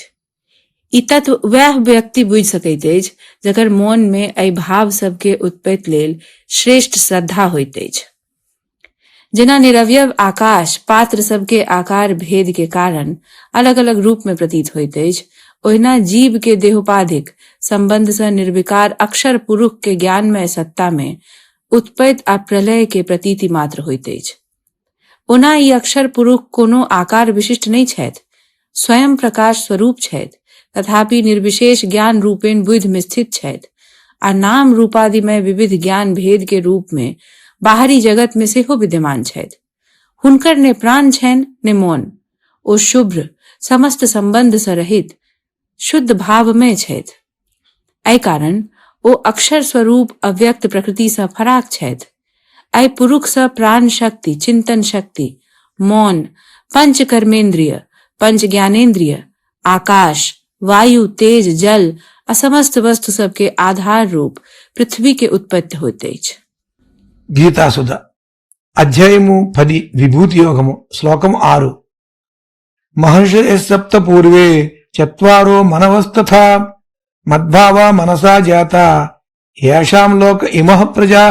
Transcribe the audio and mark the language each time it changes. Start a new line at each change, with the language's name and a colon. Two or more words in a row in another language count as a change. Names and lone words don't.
Maithili: ई तत्व वह व्यक्ति बुझि सकैत अछि जकर मन में एहि भाव सब के उत्पत्ति लेल श्रेष्ठ श्रद्धा होइत अछि। जेना निरवयव आकाश पात्र सब के आकार भेद के कारण अलग अलग रूप में प्रतीत होइत अछि, ओहिना जीव के देहोपाधिक संबंध से निर्विकार अक्षर पुरुष के ज्ञानमय सत्ता में उत्पत्ति आ प्रलय के प्रतीति मात्र होइत अछि। ओना ई अक्षर पुरुष कोनो आकार विशिष्ट नहीं छथि, स्वयं प्रकाश स्वरूप छथि, तथापि निर्विशेष ज्ञान रूपेण बुद्धि में स्थित छथि आ नाम रूपादिमय विविध ज्ञान भेद के रूप में बाहरी जगत में सेहो विद्यमान छथि। हुनकर ने प्राण छनि ने मौन, ओ शुभ्र समस्त संबंध से रहित शुद्ध भाव में छथि। एहि कारण ओ अक्षर स्वरूप अव्यक्त प्रकृति से फराक छथि। एहि पुरुष से प्राण शक्ति, चिंतन शक्ति, मौन, पंच कर्मेंद्रिय, पंच ज्ञानेन्द्रिय, आकाश, वायु, तेज, जल आ समस्त वस्तु सबके आधार रूप पृथ्वी के उत्पत्ति होइत अछि।
Telugu: గీతాసుధ అధ్యాయము 10 విభూతి యోగము శ్లోకం 6
Sanskrit: మహర్షయ సప్త పూర్వే చత్వారో మనవస్తథా మద్భావా మనసా జాత ఏషాం లోక ఇమః ప్రజాః.